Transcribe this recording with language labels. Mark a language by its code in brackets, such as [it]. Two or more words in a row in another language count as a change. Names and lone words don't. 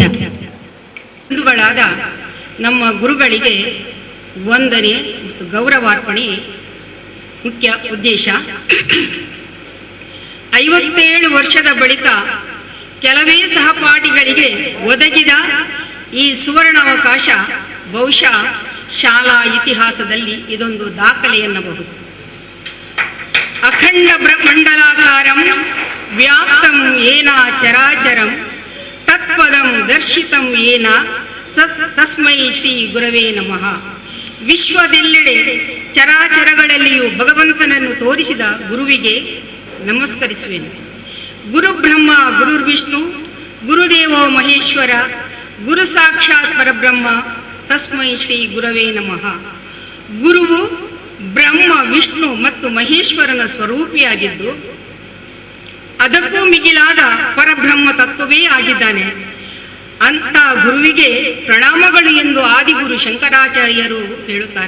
[kn] ಬಂಧುಗಳಾದ ನಮ್ಮ ಗುರುಗಳಿಗೆ ವಂದನೆ ಮತ್ತು ಗೌರವಾರ್ಪಣೆ ಮುಖ್ಯ ಉದ್ದೇಶ. 57 ವರ್ಷದ ಬಳಿಕ ಕೆಲವೇ ಸಹಪಾಠಿಗಳಿಗೆ ಒದಗಿದ ಈ ಸುವರ್ಣಾವಕಾಶ ಬಹುಶಃ ಶಾಲಾ ಇತಿಹಾಸದಲ್ಲಿ ಇದೊಂದು ದಾಖಲೆ ಎನ್ನಬಹುದು. [sa] ಅಖಂಡ ಮಂಡಲಾಕಾರಂ ವ್ಯಾಪ್ತಂ ಏನ ಚರಾಚರಂ ತತ್ಪದಂ ದರ್ಶಿತಂ ಏನ ತಸ್ಮೈ ಶ್ರೀ ಗುರವೇ ನಮಃ. [kn] ವಿಶ್ವದೆಲ್ಲೆಡೆ ಚರಾಚರಗಳಲ್ಲಿಯೂ ಭಗವಂತನನ್ನು ತೋರಿಸಿದ ಗುರುವಿಗೆ ನಮಸ್ಕರಿಸುವೆನು. [sa] ಗುರು ಬ್ರಹ್ಮ ಗುರುರ್ವಿಷ್ಣು ಗುರುದೇವೋ ಮಹೇಶ್ವರ ಗುರು ಸಾಕ್ಷಾತ್ ಪರಬ್ರಹ್ಮ ತಸ್ಮೈ ಶ್ರೀ ಗುರವೇ ನಮಃ. [kn] ಗುರುವು ಬ್ರಹ್ಮ ವಿಷ್ಣು ಮತ್ತು ಮಹೇಶ್ವರನ ಸ್ವರೂಪಿಯಾಗಿದ್ದು ಅದಕ್ಕೂ ಮಿಗಿಲಾದ ಪರಬ್ರಹ್ಮ ತತ್ವವೇ ಆಗಿದ್ದಾನೆ. ಅಂತ ಗುರುವಿಗೆ ಪ್ರಣಾಮಗಳು ಎಂದು ಆದಿಗುರು ಶಂಕರಾಚಾರ್ಯರು ಹೇಳುತ್ತಾರೆ.